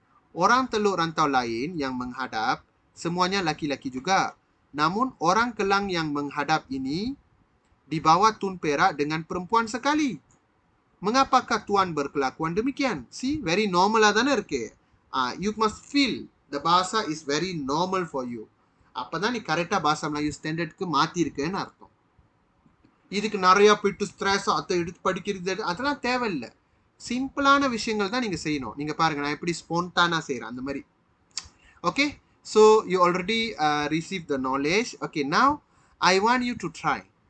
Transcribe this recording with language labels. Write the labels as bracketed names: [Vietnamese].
[Malay] Orang teluk rantau lain yang menghadap semuanya laki-laki juga. Namun orang Kelang yang menghadap ini dibawa Tun Perak dengan perempuan sekali. Mengapakah tuan berkelakuan demikian? [English] See, very normal [Tamil] தானே இருக்கு. [English] You must feel the bahasa is very normal for you. [Tamil] அப்பதான் நீ கரெக்டா பாஷா மலாyu ஸ்டாண்டர்டுக்கு மாத்தி இருக்கேன்னு அர்த்தம். இதுக்கு நிறைய போயிட்டு ஸ்ட்ரெஸ் அதை எடுத்து படிக்கிறது அதெல்லாம் தேவையில்லை. சிம்பிளான விஷயங்கள் தான் நீங்க செய்யணும். நீங்க பாருங்க, நான் எப்படி ஸ்பான்டானா செய்யறேன் அந்த மாதிரி. [English] Okay, so you already received the knowledge. Okay, now I want you to try.